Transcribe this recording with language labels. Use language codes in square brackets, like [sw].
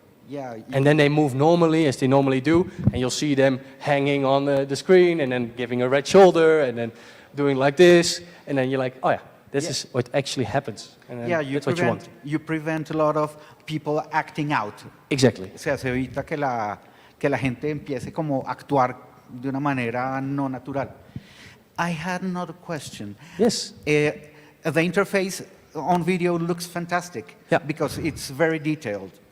[en] Yeah, and then they move normally, as they normally do, and you'll see them hanging on the screen, and then giving a red shoulder, and then doing like this, and then you're like, oh yeah, this is what actually happens. And that's what you want. You prevent a lot of people acting out. Exactly. [es] O sea, se evita que la gente empiece como a actuar de una manera no natural. [en] I had another question. Yes. The interface on video looks fantastic, because it's very detailed.